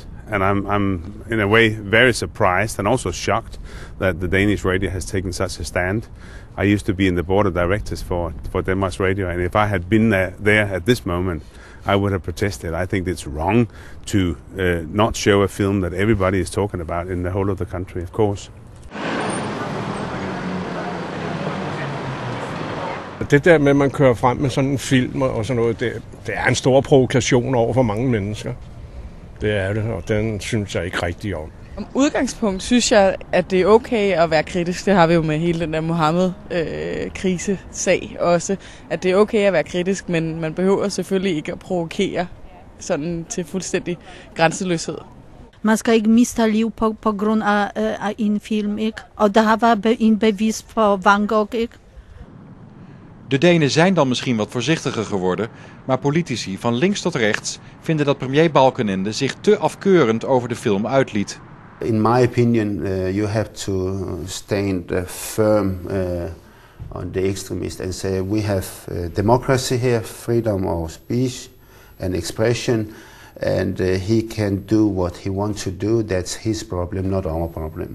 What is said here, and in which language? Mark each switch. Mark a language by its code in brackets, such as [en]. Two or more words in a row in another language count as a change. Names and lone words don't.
[en] And I'm in a way very surprised and also shocked that the Danish radio has taken such a stand. I used to be in the board of directors for Denmark's Radio, and if I had been there at this moment, I would have protested. I think it's wrong to not show a film that everybody is talking about in the whole of the country, of course. [da] Det der med, at man kører frem med sådan en film og sådan noget, det er en stor provokation over for mange mennesker. Det er det, og den synes jeg ikke rigtig om. Som udgangspunkt synes jeg, at det er okay at være kritisk. Det har vi jo med hele den der Mohammed-krisesag også. At det er okay at være kritisk, men man behøver selvfølgelig ikke at provokere sådan til fuldstændig grænseløshed. Man skal ikke miste liv på grund af en film, ikke? Og der har været en bevis for Van Gogh, ikke? [nl] De Denen zijn dan misschien wat voorzichtiger geworden, maar politici van links tot rechts vinden dat premier Balkenende zich te afkeurend over de film uitliet. [en] In my opinion, you have to stand firm on the extremists and say we have democracy here, freedom of speech and expression, and he can do what he wants to do. That's his problem, not our problem.